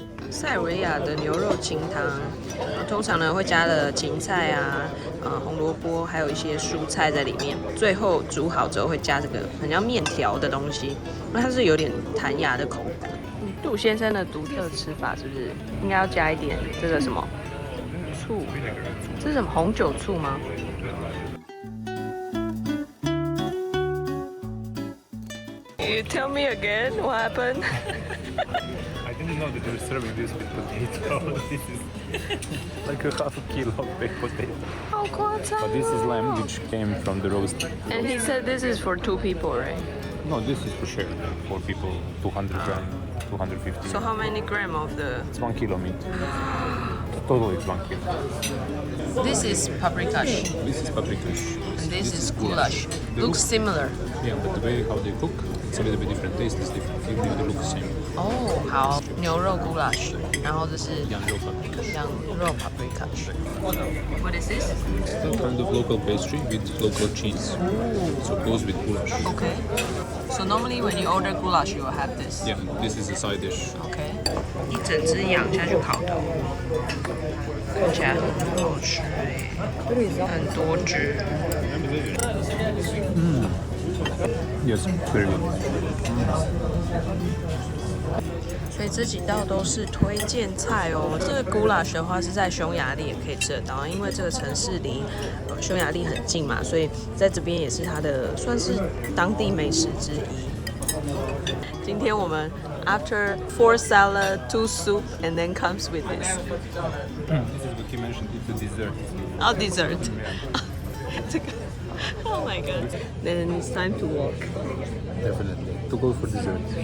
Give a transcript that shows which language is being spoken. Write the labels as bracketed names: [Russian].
[Chinese] 塞尔维亚的牛肉清汤，通常呢会加了芹菜啊、红萝卜，还有一些蔬菜在里面。最后煮好之后会加这个很像面条的东西，那它是有点弹牙的口感。杜先生的独特吃法是不是应该要加一点这个什么醋？这是什么红酒醋吗？ [English] You tell me again what happened? I didn't know that they were serving this with potato. This is like a half a kilo of baked potato. [Chinese] 好夸张！ [English] But this is lamb which came from the roast. And he said this is for 2 people, right? No, this is for sure. 4 people, 200 gram, 250. So how many gram of the? It's 1 kilo meat. Total it's 1 kilo. This is paprikash. This is paprikash. And this is goulash. Looks similar. Yeah, but the way how they cook, it's a little bit different. Taste is different. Even if they look the same. [Chinese] 哦，好，牛肉 goulash，然后这是羊肉 paprikash. 羊肉 paprikash。 [English] What is this? It's a kind of local pastry with local cheese. So it goes with goulash. Okay. So normally when you order goulash, you will have this. Yeah, this is a side dish. Okay. [Chinese] 一整只羊下去烤头，看起来很好吃哎，很多汁。 [English] Yes, very good. [Chinese] 所以这几道都是推荐菜哦。这个 goulash 的话是在匈牙利也可以吃得到，因为这个城市离匈牙利很近嘛，所以在这边也是它的算是当地美食之一。今天我们 [English] after 4 salad, 2 soup, and then comes with this. This is what you mentioned. It's a dessert. Oh, dessert. 这个 Oh my god. Then it's time to walk. Definitely. To go for dessert.